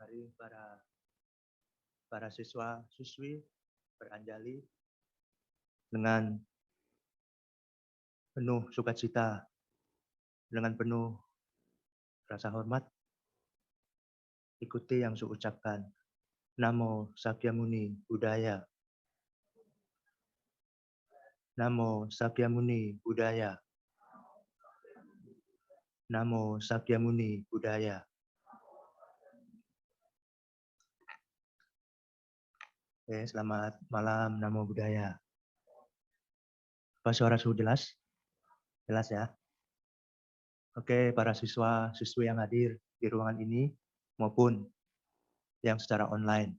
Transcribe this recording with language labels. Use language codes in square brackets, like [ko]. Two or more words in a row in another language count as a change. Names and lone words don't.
[id] Mari para siswa-siswi beranjali dengan penuh sukacita, dengan penuh rasa hormat, ikuti yang saya ucapkan. [pi] Namo Sakyamuni Buddhaya. Namo Sakyamuni Buddhaya. Namo Sakyamuni Buddhaya. [id] Oke, selamat malam, [pi] Namo Buddhaya. [id] Apa suara sudah jelas? Jelas ya? Oke, para siswa-siswi yang hadir di ruangan ini maupun yang secara online.